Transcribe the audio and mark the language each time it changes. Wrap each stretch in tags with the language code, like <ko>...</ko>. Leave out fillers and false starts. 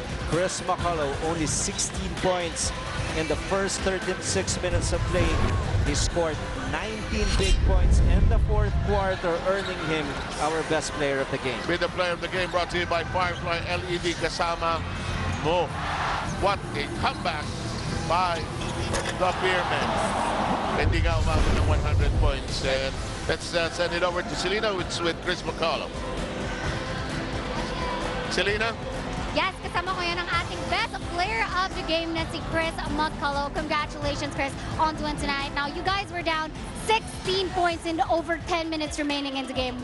<en>Chris McCullough, only 16 points in the first 36 minutes of play. He scored 19 big points in the fourth quarter, earning him our best player of the game. Be the player of the game, brought to you by Firefly LED</en> <tl>kasama mo.</tl> <en>What a comeback by the Beermen.</en> <tl>Hindi nga umabot ng 100 points.</tl> <en>And let's send it over to Selena with Chris McCullough. Selena?</en> <tl>Yes, kasama ko yan ang ating</tl> <en>best player of the game</en> <tl>na si Chris McCullough.</tl> <en>Congratulations, Chris, on to win tonight. Now, you guys were down 16 points in over 10 minutes remaining in the game.</en>